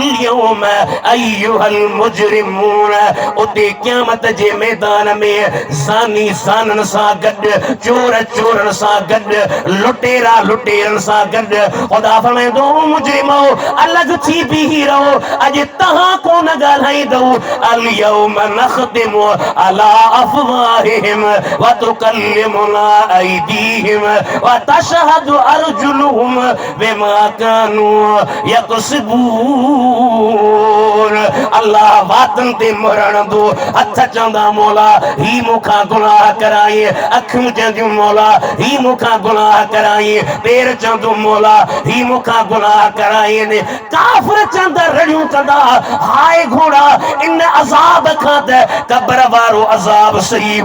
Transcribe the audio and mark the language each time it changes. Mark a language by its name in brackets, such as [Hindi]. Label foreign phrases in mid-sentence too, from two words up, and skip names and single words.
[Arabic] يوم أيها المجرمون [Sindhi] उते क़यामत जे मैदान में ज़ानी ज़ाननि सां गॾु चोर चोरनि सां गॾु लुटेरा लुटेरनि सां गॾु ख़ुदा फरमाईंदो मुजरिमो अलॻि थी बीही रहो अॼु तव्हां कोन ॻाल्हाईंदो [Arabic] اليوم نختم على أفواههم و تكلمنا أيديهم و تشهد أرجلهم بما كانوا يكسبون [Sindhi] अल्लाह वातन ते मुहरणंदो हथ चवंदा मौला ही मूंखां गुनाह कराई अखियूं चवंदियूं मौला ही मूंखां गुनाह कराई पेर चवंदो मौला ही मूंखां गुनाह कराई काफ़िर चवंदा रड़ियूं कंदा हाय घोड़ा इन अज़ाब खां त कब्र वारो अज़ाब सही